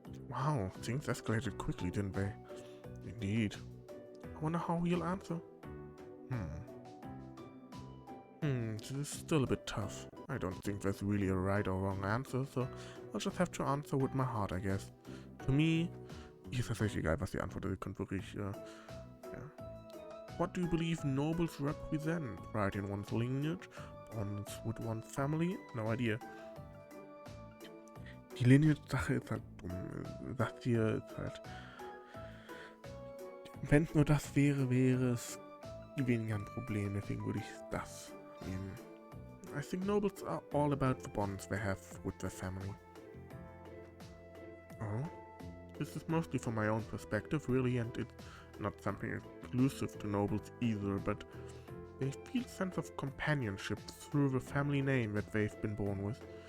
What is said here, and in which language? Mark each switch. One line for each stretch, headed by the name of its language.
English: Wow, things escalated quickly, didn't they? Indeed. I wonder how he'll answer. This is still a bit tough. I don't think there's really a right or wrong answer, so I'll just have to answer with my heart, I guess.
German: Für mich ist tatsächlich egal, was die Antwort ist. Ihr könnt wirklich,
English: What do you believe nobles represent? Pride in one's lineage? Bonds with one's family? No idea.
German: Die Lineage-Sache ist halt dumm. Das hier ist halt... Wenn es nur das wäre, wäre es weniger ein Problem. Deswegen würde ich das nehmen.
English: I think nobles are all about the bonds they have with their family. Oh? This is mostly from my own perspective, really, and it's not something exclusive to nobles either, but they feel a sense of companionship through the family name that they've been born with.